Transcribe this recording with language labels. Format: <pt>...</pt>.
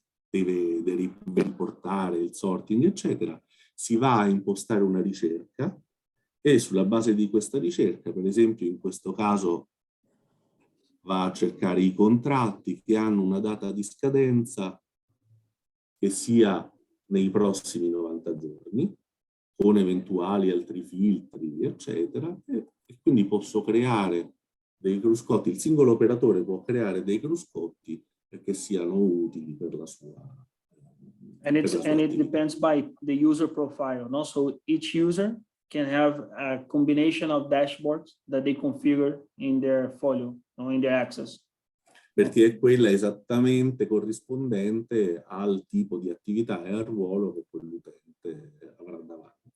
<it>deve riportare, il sorting, eccetera, si va a impostare una ricerca e sulla base di questa ricerca, per esempio in questo caso, va a cercare i contratti che hanno una data di scadenza che sia nei prossimi 90 giorni, con eventuali altri filtri, eccetera, e quindi posso creare dei cruscotti. Il singolo operatore può creare dei cruscotti che siano utili per la sua</it> <en>And it</en> <it>attività.</it> <en>depends by the user profile, no? So each user can have a combination of dashboards that they configure in their folio, no, in their access.</en> <it>Perché quella è esattamente corrispondente al tipo di attività e al ruolo che quell'utente avrà davanti.</it>